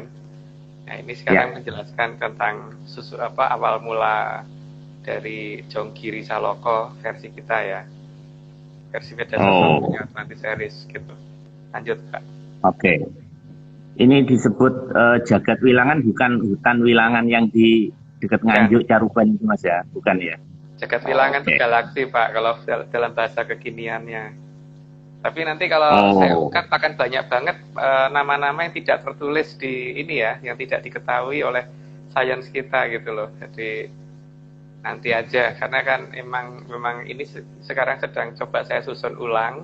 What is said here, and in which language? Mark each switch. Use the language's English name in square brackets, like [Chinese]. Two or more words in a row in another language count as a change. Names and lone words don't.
[Indonesian] Nah ini sekarang menjelaskan tentang awal mula dari Jonggiri Saloko versi kita ya, versi Veda Sastra Atlantis Series gitu. Lanjut Pak. Oke. Ini disebut jagat wilangan, bukan hutan wilangan yang di dekat Nganjuk Caruban itu Mas ya, bukan ya? Jagat wilangan itu galaksi Pak kalau dalam bahasa kekiniannya. Tapi nanti kalau saya ungkap akan banyak banget nama-nama yang tidak tertulis di ini ya, yang tidak diketahui oleh sains kita gitu loh. Jadi nanti aja, karena kan memang ini sekarang sedang coba saya susun ulang.